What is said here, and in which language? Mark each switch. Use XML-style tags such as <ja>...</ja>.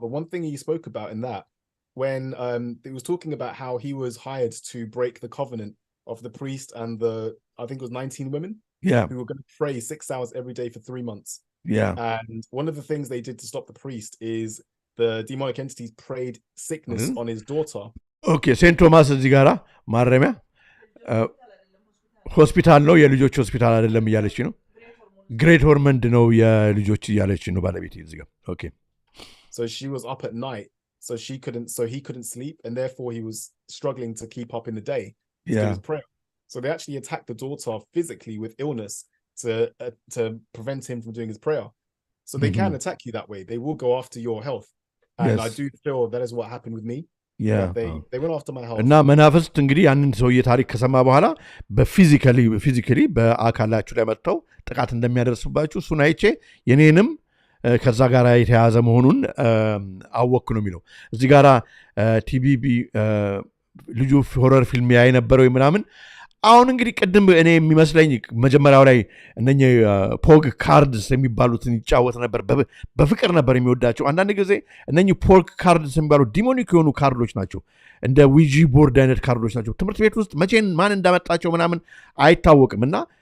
<en>But one thing he spoke about in that. When he was talking about how he was hired to break the covenant of the priest and I think it was 19 women who were going to pray 6 hours every day for 3 months. And one of the things they did to stop the priest is the demonic entities prayed sickness on his daughter. Okay, St.</en> <am>Thomas እዚህ ጋራ ማረሚያ ሆስፒታል ነው የልጆች ሆስፒታል አይደለም እያለች ነው ግሬት ሆርመንድ ነው የልጆች እያለች ነው ባለቤት እዚህ ጋር Okay,</am> <en>so she was up at night. So he couldn't sleep, and therefore he was struggling to keep up in the day to do his prayer. So they actually attacked the daughter physically with illness to prevent him from doing his prayer. So they can attack you that way. They will go after your health, and I do feel that is what happened with me. They went after my health.</en> <am>እና መናፍስት እንግዲህ ያንን ሰውዬ ታሪክ ከሰማ በኋላ በፊዚካሊ በአካላችሁ ላይ መጥተው ጥቃት እንደሚያደርሱባችሁ እሱን አይቼ የኔንም ከዛ ጋር የተያዘ መሆኑን አወኩ ነው የሚለው እዚህ ጋራ ቲቢቢ ልጁ ሆረር ፊልም ያይ ነበረው ምናምን አሁን እንግዲህ ቅድም እኔ የሚመስለኝ መጀመሪያው ላይ እነኚህ ፖግ ካርድስ የሚባሉትን ይጫወት ነበር በፍቅር ነበር የሚወዳቸው አንዳንድ ጊዜ እነኚህ ፖግ ካርድስ የሚባሉ ዲሞኒክ የሆኑ ካርዶች ናቸው እንደ ዊጂ ቦርድ አይነት ካርዶች ናቸው ትምህርት ቤት ውስጥ መቼን ማን እንዳመጣቸው ምናምን አይታወቅምና</am>